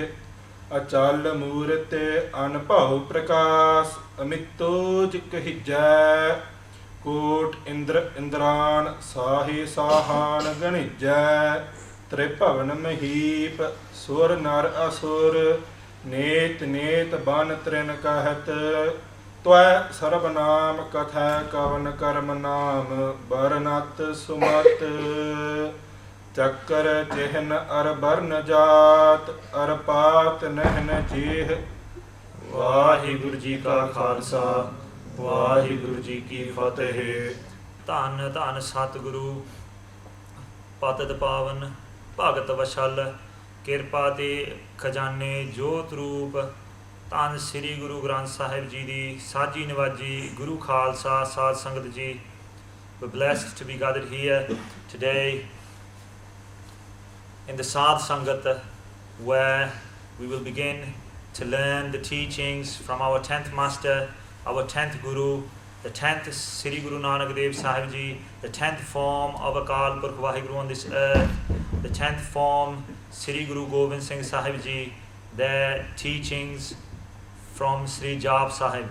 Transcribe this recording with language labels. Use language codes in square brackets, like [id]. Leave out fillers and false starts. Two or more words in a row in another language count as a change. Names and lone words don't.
[bra] अचल मूरत अनभउ प्रकाश अमितोज कहीजै। कोट इंदर इंदरान साहे साहान गणिजै। त्रिभवन महीप सुर नर असुर नेत नेत बन त्रिन कहत त्वै सर्ब नाम कथा कवन कर्म नाम बरनत सुमत चक्कर चिहन अर बरन जात अर पात नहन जेह [pa] ਵਾਹਿਗੁਰੂ ਜੀ ਕਾ ਖਾਲਸਾ ਵਾਹਿਗੁਰੂ ਜੀ ਕੀ ਫਤਿਹ। ਧੰਨ ਧੰਨ ਸਤਿਗੁਰੂ ਪਤਿਤ ਪਾਵਨ ਭਗਤ ਵਸ਼ਲ ਕਿਰਪਾ ਤੇ ਖਜ਼ਾਨੇ ਜੋਤ ਰੂਪ ਧੰਨ ਸ੍ਰੀ ਗੁਰੂ ਗ੍ਰੰਥ ਸਾਹਿਬ ਜੀ ਦੀ ਸਾਜੀ ਨਿਵਾਜੀ ਗੁਰੂ ਖਾਲਸਾ ਸਾਧ ਸੰਗਤ ਜੀ। [en] We're blessed to be gathered here today in the [pa] ਸਾਧ ਸੰਗਤ [en] where we will begin to learn the teachings from our 10th master, our 10th guru, the 10th Sri Guru Nanak Dev Sahib Ji, the 10th form of Akal Purkh Waheguru on this earth, the 10th form Sri Guru Gobind Singh Sahib Ji, their teachings from Sri Jaap Sahib.